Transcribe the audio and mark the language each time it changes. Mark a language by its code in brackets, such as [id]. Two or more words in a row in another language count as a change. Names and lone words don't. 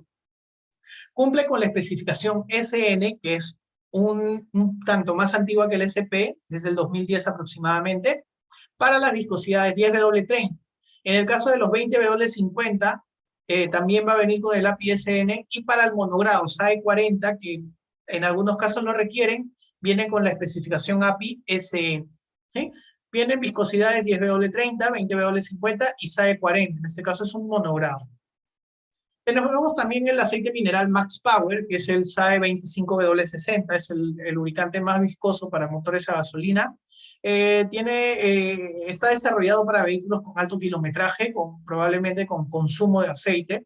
[es] Cumple con la especificación SN, que es un tanto más antigua que el SP, desde el 2010 aproximadamente, para las viscosidades 10W30. En el caso de los 20W50, también va a venir con el API-SN, y para el monogrado SAE 40, que en algunos casos lo requieren, viene con la especificación API-SN. ¿Sí? Vienen viscosidades 10W30, 20W50 y SAE 40. En este caso es un monogrado. Tenemos también el aceite mineral Max Power, que es el SAE 25W60, es el lubricante más viscoso para motores a gasolina. Está desarrollado para vehículos con alto kilometraje, probablemente con consumo de aceite.